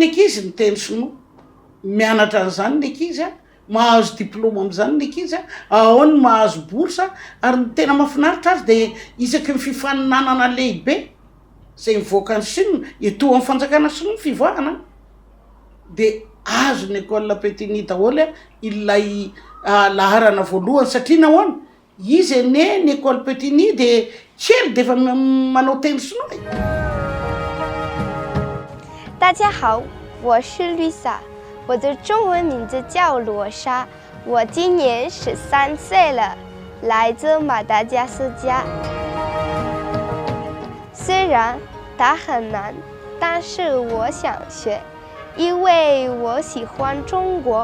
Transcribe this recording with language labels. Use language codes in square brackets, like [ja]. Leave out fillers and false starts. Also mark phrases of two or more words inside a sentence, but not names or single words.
[mg] izy ny teny sinoa mianatra an'izany ny ankizy a mahazo diplôma am'izany ny ankizy a ao ny mahazo borsa ary ny tena mahafinaritra azy de isaky ny fifaninanana lehibe zay mivoaka ny sinoa eto amin'ny fanjakana sinoa ny fivoahana de azo ny école Pétini daholo ilay laharana voalohany satria nahoana izy ene ny école Pétini de kely de efa manao teny sinoa [zh] 大家好，我是绿莎，我的中文名字叫罗莎，我今年13岁了，来自马达加斯加。虽然它很难，但是我想学，因为我喜欢中国。